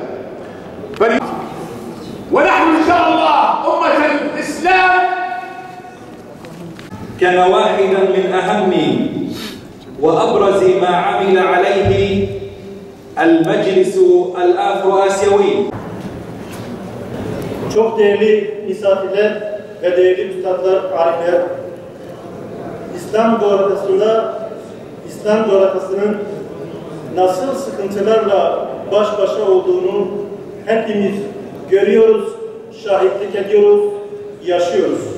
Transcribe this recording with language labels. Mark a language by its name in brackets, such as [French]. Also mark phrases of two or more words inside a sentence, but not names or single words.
[Arabic] ونحن إن شاء الله أمة الإسلام. كان واحدا من أهم وأبرز ما عمل عليه المجلس الأفرو آسيوي. [Turkish] Çok değerli misafirler ve değerli üstadlar, arifler, İslam coğrafyasının nasıl sıkıntılarla baş başa olduğunu hepimiz görüyoruz, şahitlik ediyoruz, yaşıyoruz.